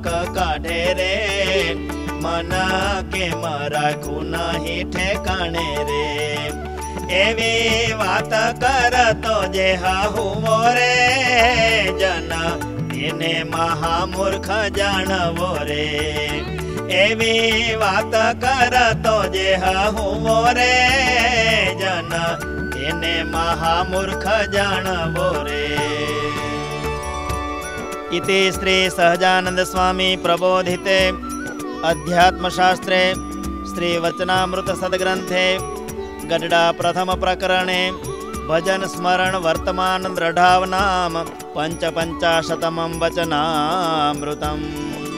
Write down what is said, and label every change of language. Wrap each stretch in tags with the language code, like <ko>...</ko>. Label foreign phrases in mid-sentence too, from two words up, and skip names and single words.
<gu>કાઢે રે મન કેમ રાખું નહીં ઠેકાણે રે એવી વાત કરતો જે હુવો રે જન એને મહામૂર્ખ જાણવો રે એવી વાત કરતો જે હુવો રે જન એને મહામૂર્ખ જાણવો રે</gu> <sa>इति श्री सहजानंद स्वामी प्रबोधिते अध्यात्मशास्त्रे श्री वचनामृत सद्ग्रंथे गड्डा प्रथम प्रकरणे भजन स्मरण वर्तमान दृढ़ाव नाम 55 वचनामृतम्।</sa>